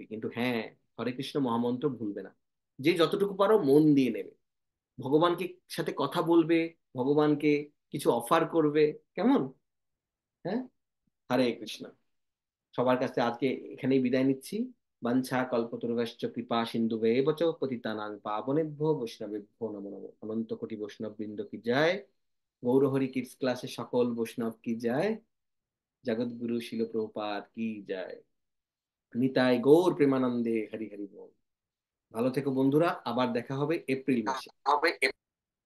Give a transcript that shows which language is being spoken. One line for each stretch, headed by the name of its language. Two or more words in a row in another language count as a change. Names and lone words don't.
Bangla: কিন্তু হ্যাঁ, হরে কৃষ্ণ মহামন্ত্র ভুলবে না। যে যতটুকু পারো মন দিয়ে নেবে, ভগবানকে সাথে কথা বলবে, ভগবানকে কিছু অফার করবে, কেমন? হ্যাঁ, হরে কৃষ্ণ। সবার কাছে আজকে এখানেই বিদায় নিচ্ছি।
Sanskrit: বাঞ্ছা কল্পতরুভ্যশ্চ কৃপা সিন্ধুভেব চ পতিতানাং পাবনেভ্যো বৈষ্ণবেভ্যো নমো নমঃ।
Bangla: অনন্ত কোটি বৈষ্ণব বৃন্দ কি যায়, গৌরহরি কিডস ক্লাসে সকল বৈষ্ণব কি যায়, জগৎগুরু শিল প্রভুপাদ কি যায়। নিতাই গৌর প্রেমানন্দে, হরি হরি বল। ভালো থেকো বন্ধুরা, আবার দেখা হবে এপ্রিল মাসে।